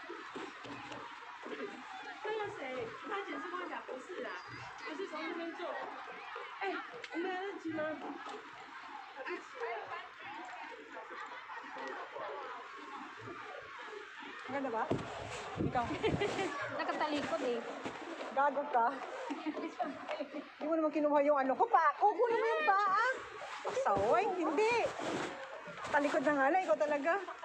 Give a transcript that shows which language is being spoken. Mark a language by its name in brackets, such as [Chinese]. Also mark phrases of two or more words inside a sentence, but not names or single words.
[Chinese] 他解释跟我讲不是啦，不是从这边坐。哎，我们来得及吗？来得及了。 [Filipino] Ang ganda ba? Ikaw. Nakatalikod eh. Gago ka. Hindi mo naman kinuha yung ano ko pa. Kukunin mo yung paa. Saway, hindi. Talikod na nga lang, ikaw talaga.